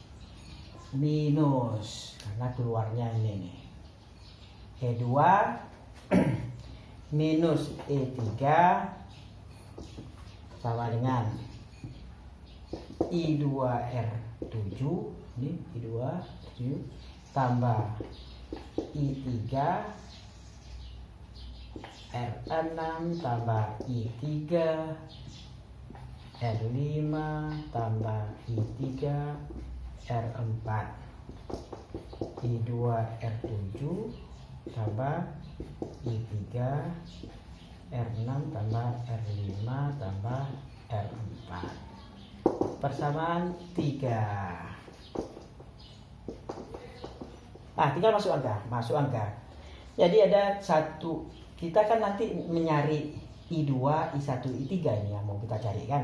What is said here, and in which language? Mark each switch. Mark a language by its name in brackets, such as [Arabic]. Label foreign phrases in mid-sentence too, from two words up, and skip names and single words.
[Indonesian] Minus, karena keluarnya ini nih. E2 minus E3 sama dengan I2R7, ini I2R7 tambah I3 R6 tambah I3 R5 tambah I3 R4 I2 R7 tambah I3 R6 tambah R5 tambah R4 persamaan 3. Tinggal masuk angka. Jadi ada satu, kita kan nanti menyari I2, I1, I3 ini yang mau kita cari kan.